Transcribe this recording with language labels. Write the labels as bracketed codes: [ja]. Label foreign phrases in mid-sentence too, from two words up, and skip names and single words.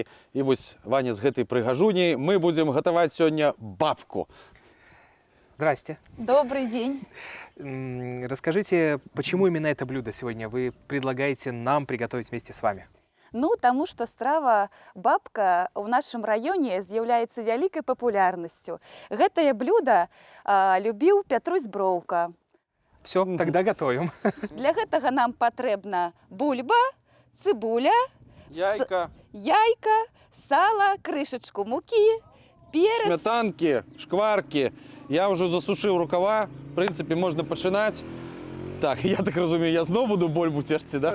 [be] І вось, Ваня, з гэтай прыгажуняй мы будзем гатаваць сёння бабку. [ru] Здрасте. Добрый день. Расскажите, почему именно это блюдо сегодня вы предлагаете нам приготовить вместе с вами? [be] Ну, таму што страва бабка ў нашым раёне з'яўляецца вялікай папулярнасцю. Гэтае блюдо любіў Пятрусь Броўка. [ru] Все, тогда готовим. [be] Для гэтага нам патрэбна бульба, цыбуля, Яйка, сала, крышачку мукі, перец. [ru] сметанки, шкварки. Я уже засушил рукава. В принципе, можно пачынаць. [be] Так, я так разумею, я зноў буду бульбу терці, да?